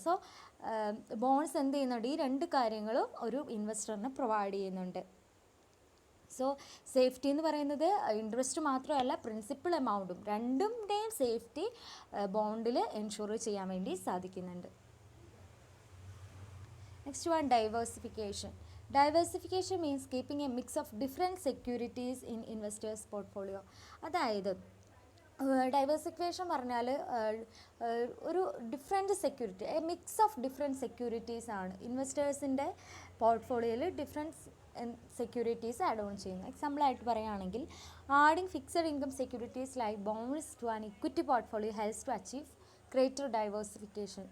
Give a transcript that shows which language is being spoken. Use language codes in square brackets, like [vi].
[ml] So bones എന്ത് ചെയ്യുന്നുണ്ട്, ഈ രണ്ട് കാര്യങ്ങളും ഒരു ഇൻവെസ്റ്ററിന് പ്രൊവൈഡ് ചെയ്യുന്നുണ്ട്. സോ സേഫ്റ്റി എന്ന് പറയുന്നത് ഇൻട്രസ്റ്റ് മാത്രമല്ല, പ്രിൻസിപ്പൽ എമൗണ്ടും രണ്ടിൻ്റെയും സേഫ്റ്റി ബോണ്ടിൽ എൻഷുർ ചെയ്യാൻ വേണ്ടി സാധിക്കുന്നുണ്ട്. [en] Next one, diversification. Diversification means keeping a mix of different securities in investors' portfolio. [ml] അതായത് ഡൈവേഴ്സിഫിക്കേഷൻ പറഞ്ഞാൽ ഒരു different security, [en] a mix of different securities [ml] ആണ് ഇൻവെസ്റ്റേഴ്സിൻ്റെ പോർട്ട്ഫോളിയോയിൽ ഡിഫറെൻറ്റ് സെക്യൂരിറ്റീസ് ആഡ് ഓൺ ചെയ്യുന്നു. എക്സാമ്പിളായിട്ട് പറയുകയാണെങ്കിൽ, [en] Adding fixed income securities like bonds to an equity portfolio helps to achieve greater diversification.